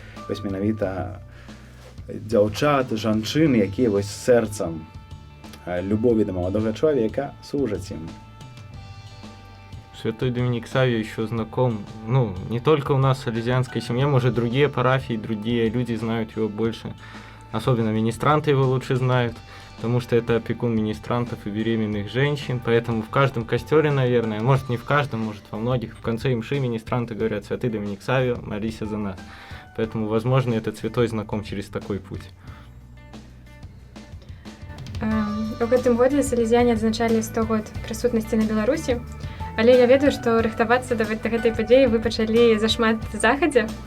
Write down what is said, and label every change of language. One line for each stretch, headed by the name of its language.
Belarusian: Вось менавіта дзяўчат, жанчын, якія вось сэрцам любові да маладога чалавека служаць ім.
Russian: Святой Доминик Савви еще знаком, ну, не только у нас в салезианской семье, может, другие парафии, другие люди знают его больше. Особенно министранты его лучше знают, потому что это опекун министрантов и беременных женщин, поэтому в каждом костёре, наверное, может, не в каждом, может, во многих, в конце мши министранты говорят: «Святый Доминик Савви, молись за нас». Поэтому, возможно, этот святой знаком через такой путь.
Belarusian: У гэтым годзе салезіяне адзначалі 100 год прысутнасці на Беларусі, але я ведаю, што рыхтавацца да гэтай падзеі вы пачалі зашмат захадзе.